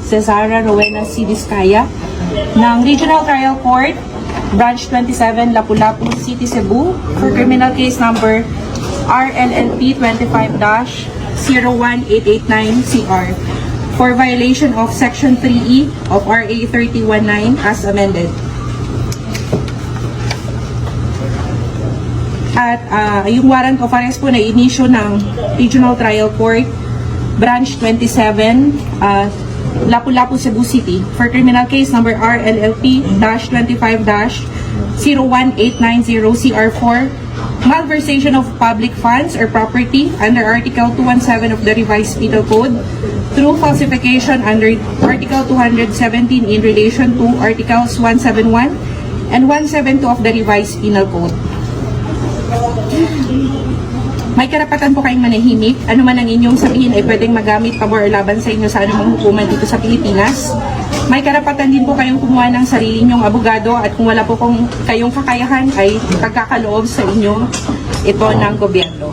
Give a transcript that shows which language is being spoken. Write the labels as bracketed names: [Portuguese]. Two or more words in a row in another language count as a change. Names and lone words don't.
[English] Cesara Rowena C. Vizcaya ng Regional Trial Court, Branch 27, Lapu-Lapu City, Cebu for criminal case number RLLP 25-01889CR for violation of Section 3E of RA 3019 as amended. [Filipino] At yung [English] warrant of arrest [Filipino] po na inisyo ng [English] Regional Trial Court, Branch 27, Lapu-Lapu, Cebu City for criminal case number RLLP-25-01890CR4, malversation of public funds or property under Article 217 of the Revised Penal Code through falsification under Article 217 in relation to Articles 171 and 172 of the Revised Penal Code. [Filipino] May karapatan po kayong manahimik. Ano man ang inyong sabihin ay pwedeng magamit pabor o laban sa inyo sa anumang hukuman dito sa Pilipinas. May karapatan din po kayong kumuha ng sarili nyong abogado at kung wala po kayong kakayahan ay pagkakaloob sa inyo ito ng gobyerno.